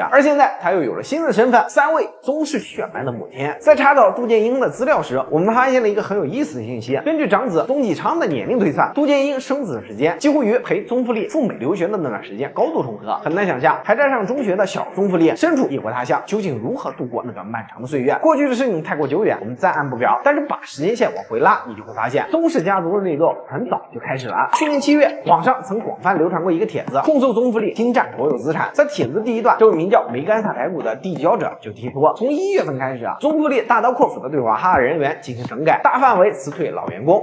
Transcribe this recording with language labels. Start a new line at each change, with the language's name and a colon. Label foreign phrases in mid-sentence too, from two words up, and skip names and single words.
Chinese: 而現在他又有了新的身份，3位宗室血脈的母親。在查找杜建英的資料時，我們發現了一個很有意思的信息。根據長子宗繼昌的年齡推算，杜建英生子的時間幾乎與陪宗馥莉赴美留學的那段時間高度重合。很難想象還在上中學的小宗馥莉身處異國他鄉，究竟如何度過那段漫長的歲月。過去的事情太過久遠，我們暫按不表，但是把時間線往回拉，你就會發现宗氏家族的內鬥很早就開始了。去年7月，網上曾廣泛流傳過一個帖子，控訴宗馥莉侵占國有資產。在帖子第一段，這位名叫梅干薩台谷的遞交者就提出，從1月份開始宗馥莉大刀闊斧的對娃哈哈人員進行整改，大範圍辭退老員工。